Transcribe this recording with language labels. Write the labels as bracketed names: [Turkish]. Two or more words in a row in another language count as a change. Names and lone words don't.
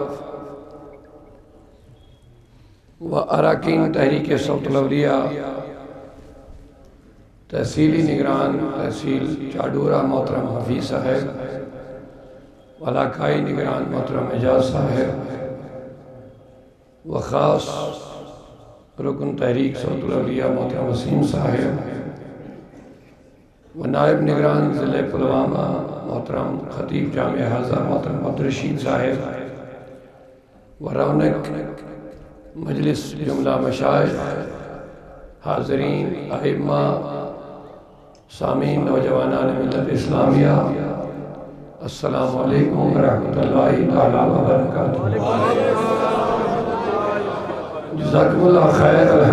[Urdu] و اراکین تحریک صوت الاولیاء تحصیلی نگران تحصیل چاڈورہ محترم حفیظ صاحب علاقائی نگران محترم اعجاز صاحب و خاص رکن تحریک صوت الاولیاء محترم وسیم صاحب و نائب نگران ضلع پلوامہ محترم خطیب جامع حاضر محترم عبدالرشید صاحب و رونق مجلس جملہ مشائخ حاضرین ائمہ سامعین نوجوانان ملت اسلامیہ [Arabic] السلام علیکم ورحمۃ اللہ تعالیٰ وبرکاتہ جزاکم اللہ خیر